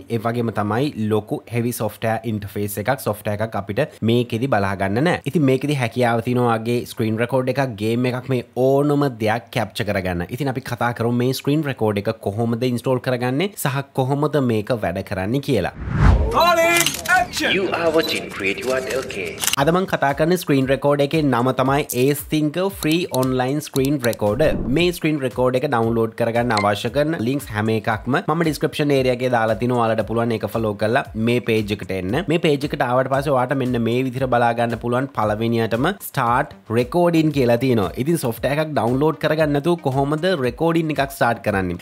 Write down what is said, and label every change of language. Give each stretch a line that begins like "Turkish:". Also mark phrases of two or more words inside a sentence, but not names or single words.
Sinhala: ඒ වගේම තමයි ලොකු
English: heavy software interface
Sinhala: එකක් software එකක් අපිට මේකෙදි බලා ගන්න නැහැ. ඉතින් මේකෙදි හැකියාව තියෙනවා වගේ
English: screen record
Sinhala: එකක් game එකක් මේ ඕනම දෙයක් capture කරගන්න. ඉතින් අපි කතා කරමු මේ
English: screen record
Sinhala: එක කොහොමද install කරගන්නේ සහ කොහොමද මේක වැඩ කරන්නේ කියලා.
English: You are watching CREATIVEARTLK.
Sinhala: අද මම කතා කරන
English: screen record
Sinhala: එකේ නම තමයි Acethinker free online screen recorder. මේ
English: screen record
Sinhala: එක download කරගන්න අවශ්‍ය කරන links හැම එකක්ම මම
English: description area
Sinhala: එකේ දාලා තිනවා. ඔයාලට පුළුවන් ඒක follow කරලා මේ page එකට එන්න. මේ page එකට ආවට පස්සේ ඔයාලට මෙන්න මේ විදිහට බලා ගන්න පුළුවන් පළවෙනියටම
English: start recording
Sinhala: කියලා තියෙනවා. ඉතින් software එකක් download කරගන්න නැතුව කොහොමද recording එකක් start කරන්නේ?